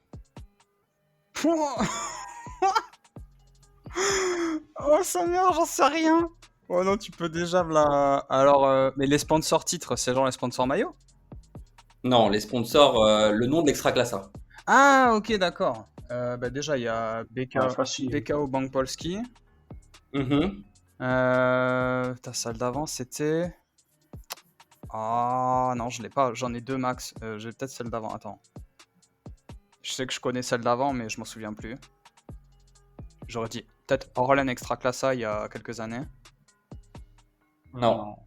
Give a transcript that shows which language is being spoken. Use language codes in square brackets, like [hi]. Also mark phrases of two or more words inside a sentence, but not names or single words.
[fr] Oh sa mère, j'en sais rien. Oh non, tu peux déjà là. Alors, mais les sponsors titres, c'est genre les sponsors maillots? Non, les sponsors, le nom de l'Extraclassa. Ah, ok, d'accord. Bah déjà, il y a Facile. BKO Bank Polski. Mhm. Ta salle d'avant, c'était. Ah non, je l'ai pas. J'en ai 2 max. J'ai peut-être celle d'avant. Attends. Je sais que je connais celle d'avant, mais je m'en souviens plus. J'aurais dit peut-être Orlen Extraclassa il y a quelques années. Non.